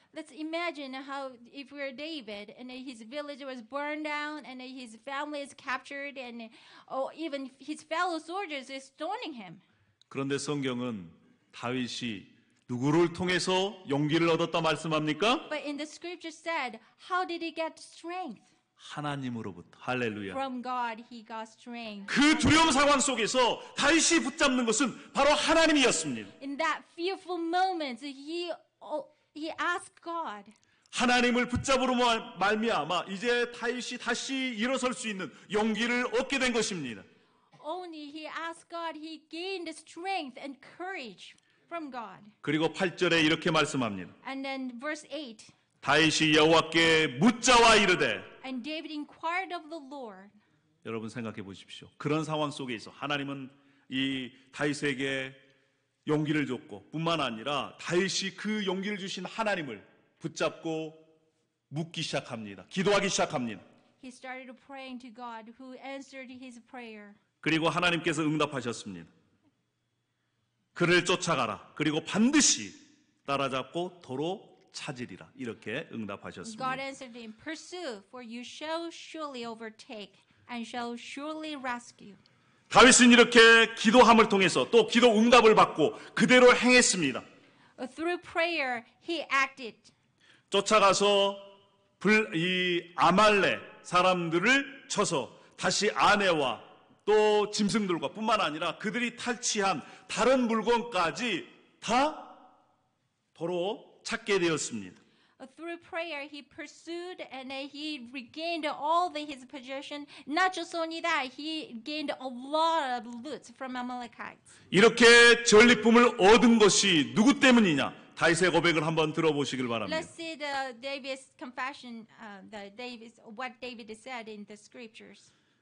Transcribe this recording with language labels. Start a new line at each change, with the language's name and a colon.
English: Let's imagine how if we're David and his village was burned down and his family is captured and even his fellow soldiers is stoning him.
Korean: 그런데 성경은 다윗이 누구를 통해서 용기를 얻었다 말씀합니까?
English: But in the scripture said, how did he get strength?
Korean: 하나님으로부터. 할렐루야.
English: From God he got strength.
Korean: 그 두려움 상황 속에서 다윗이 붙잡는 것은 바로 하나님이었습니다.
English: In that fearful moment, he asked God.
Korean: 하나님을 붙잡으로 말미암아 이제 다윗이 다시 일어설 수 있는 용기를 얻게 된 것입니다.
English: Only he asked God, he gained strength and courage from God.
Korean: 그리고 8절에 이렇게 말씀합니다.
English: And then verse 8.
Korean: 다윗이 여호와께 묻자와 이르되.
English: And David inquired of the Lord.
Korean: 여러분 생각해 보십시오. 그런 상황 속에 있어 하나님은 이 다윗에게 용기를 줬고 뿐만 아니라 다윗이 그 용기를 주신 하나님을 붙잡고 묻기 시작합니다. 기도하기 시작합니다.
English: He started praying to God, who answered his prayer.
Korean: 그리고 하나님께서 응답하셨습니다. 그를 쫓아가라. 그리고 반드시 따라잡고 도로 찾으리라. 이렇게
English: God
Korean: 응답하셨습니다.
English: answered him, "Pursue, for you shall surely overtake and shall surely rescue."
Korean: 다윗은 이렇게 기도함을 통해서 또 기도 응답을 받고 그대로 행했습니다.
English: Through prayer, he acted.
Korean: 쫓아가서 이 아말렉 사람들을 쳐서 다시 아내와 또 짐승들과 뿐만 아니라 그들이 탈취한 다른 물건까지 다 도로 찾게 되었습니다.
English: Through prayer, he pursued and he regained all his possession. Not just only that, he gained a lot of loot from Amalekites.
Korean: 이렇게 전리품을 얻은 것이 누구 때문이냐? 다윗의 고백을 한번 들어보시길 바랍니다.
English: Let's see David's confession, what David said in the scriptures.